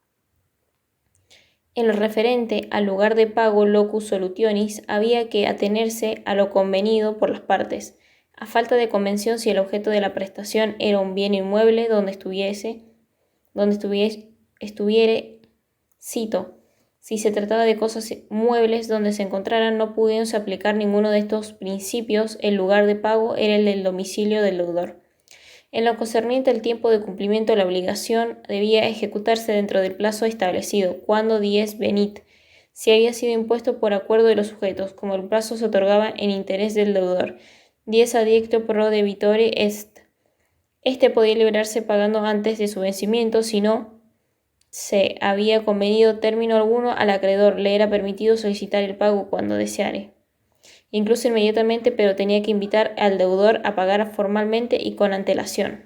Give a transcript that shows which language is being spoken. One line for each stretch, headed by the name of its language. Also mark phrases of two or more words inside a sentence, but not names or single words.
Spanish: En lo referente al lugar de pago
Latin: locus solutionis,
Spanish: había que atenerse a lo convenido por las partes, a falta de convención si el objeto de la prestación era un bien inmueble donde estuviere, cito, si se trataba de cosas muebles donde se encontraran, no pudiéndose aplicar ninguno de estos principios, el lugar de pago era el del domicilio del deudor. En lo concerniente al tiempo de cumplimiento de la obligación, debía ejecutarse dentro del plazo establecido, cuando
Latin: dies venit,
Spanish: si había sido impuesto por acuerdo de los sujetos, como el plazo se otorgaba en interés del deudor.
Latin: Dies adiecto pro debitore est.
Spanish: Este podía librarse pagando antes de su vencimiento, si no se había convenido término alguno al acreedor, le era permitido solicitar el pago cuando deseare, incluso inmediatamente, pero tenía que invitar al deudor a pagar formalmente y con antelación.